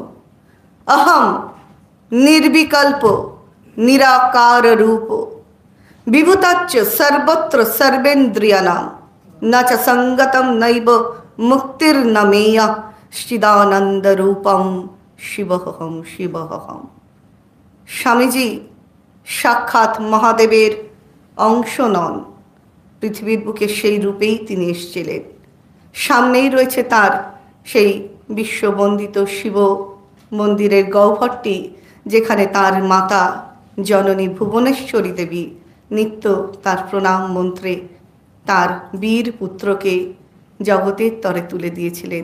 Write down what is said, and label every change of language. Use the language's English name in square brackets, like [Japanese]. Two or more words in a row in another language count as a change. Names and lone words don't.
[Sanskrit] अहम निर्विकल्प निराकार रूप विभुताच्च सर्वत्र सर्वेन्द्रियाणां न च संगतं नैव मुक्तिर्न मेय श्चिदानंद रूपम शिवोहम शिवोहम। [Bangla] স্বামীজি সাক্ষাৎ মহাদেবের অংশ নন, পৃথিবীর বুকে সেই রূপেই তিনি এসেছিলেন। সামনেই রয়েছে তার সেই বিশ্ববন্দিত শিব মন্দিরের গহ্বরটি, যেখানে তার মাতা জননী ভুবনেশ্বরী দেবী নিত্য তার প্রণাম মন্ত্রে তার বীর পুত্রকে জগতের তরে তুলে দিয়েছিলেন।